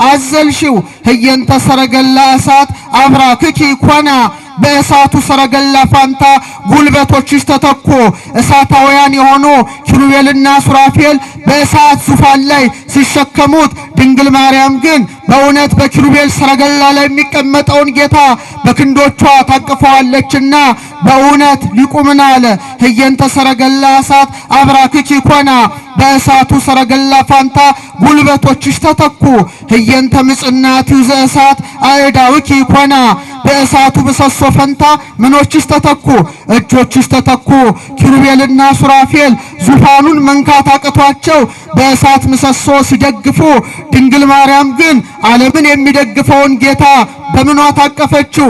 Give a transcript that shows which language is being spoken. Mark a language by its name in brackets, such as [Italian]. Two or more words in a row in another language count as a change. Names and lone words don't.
[Amharic] አዘልሽው። [Geez] ህየንተ ሰረገላ እሳት አብራክኪ ኮና፣ [Amharic] በእሳቱ ሰረገላ ፋንታ ጉልበቶችሽ ተተኩ። እሳታውያን የሆኑ ኪሩቤልና ሱራፌል በእሳት ዙፋን ላይ ሲሸከሙት፣ ድንግል ማርያም ግን በእውነት በኪሩቤል ሰረገላ ላይ የሚቀመጠውን ጌታ በክንዶቿ ታቅፈዋለችና በእውነት ሊቁ ምን አለ? [Geez] ህየንተ ሰረገላ እሳት አብራክኪ ኮና፣ [Amharic] በእሳቱ ሰረገላ ፋንታ ጉልበቶችሽ ተተኩ። [Geez] ህየንተ ምጽናት ዘእሳት አእዳውኪ ኮና፣ [Amharic] በእሳቱ ምሰሶ ፈንታ ምኖችሽ ተተኩ? እጆችሽ ተተኩ። ኪሩቤልና ሱራፌል ዙፋኑን መንካት አቅቷቸው በእሳት ምሰሶ ሲደግፉ፣ ድንግል ማርያም ግን ዓለምን የሚደግፈውን ጌታ በምኗ ታቀፈችው?